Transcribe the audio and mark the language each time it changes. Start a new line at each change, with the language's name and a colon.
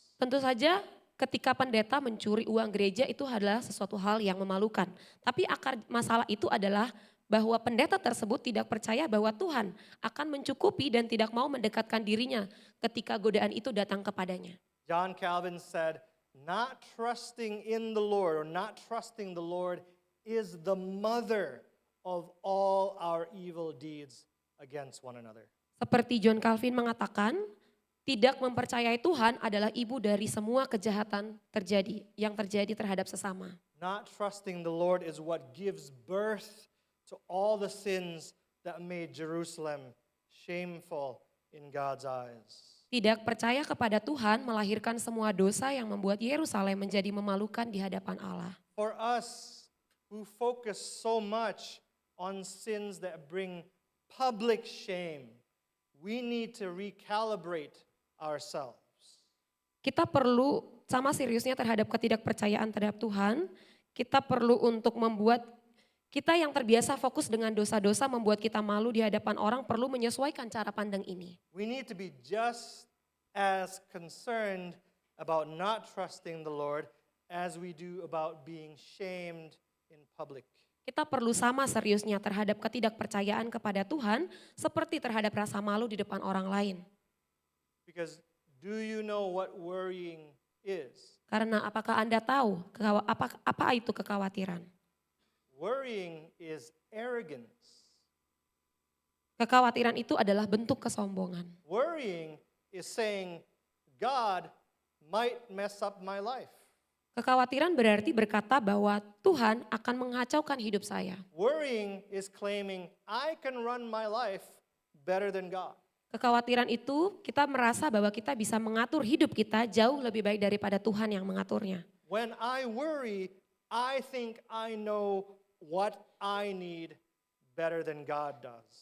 Indonesian: Tentu saja ketika pendeta mencuri uang gereja itu adalah sesuatu hal yang memalukan. Tapi akar masalah itu adalah bahwa pendeta tersebut tidak percaya bahwa Tuhan akan mencukupi dan tidak mau mendekatkan dirinya ketika godaan itu datang kepadanya.
English: John Calvin said, not trusting in the Lord or not trusting the Lord is the mother of all our evil deeds against one another.
Indonesian: Seperti John Calvin mengatakan, tidak mempercayai Tuhan adalah ibu dari semua kejahatan yang terjadi terhadap sesama.
English: Not trusting the Lord is what gives birth to all the sins that made Jerusalem shameful in God's eyes.
Indonesian: Tidak percaya kepada Tuhan melahirkan semua dosa yang membuat Yerusalem menjadi memalukan di hadapan Allah.
English: For us who focus so much on sins that bring public shame, we need to recalibrate ourselves.
Indonesian: Kita perlu sama seriusnya terhadap ketidakpercayaan terhadap Tuhan, kita perlu untuk membuat Kita yang terbiasa fokus dengan dosa-dosa membuat kita malu di hadapan orang perlu menyesuaikan cara pandang ini.
English: We need to be just as concerned about not trusting the Lord as we do about being shamed in public.
Indonesian: Kita perlu sama seriusnya terhadap ketidakpercayaan kepada Tuhan seperti terhadap rasa malu di depan orang lain.
English: Because do you know what worrying is?
Indonesian: Karena apakah Anda tahu apa itu kekhawatiran?
English: Worrying is arrogance.
Indonesian: Kekhawatiran itu adalah bentuk kesombongan.
English: Worrying is saying, God might mess up my life.
Indonesian: Kekhawatiran berarti berkata bahwa Tuhan akan mengacaukan hidup saya.
English: Worrying is claiming, I can run my life better than God.
Indonesian: Kekhawatiran itu kita merasa bahwa kita bisa mengatur hidup kita jauh lebih baik daripada Tuhan yang mengaturnya.
English: When I worry, I think I know what I need better than God does.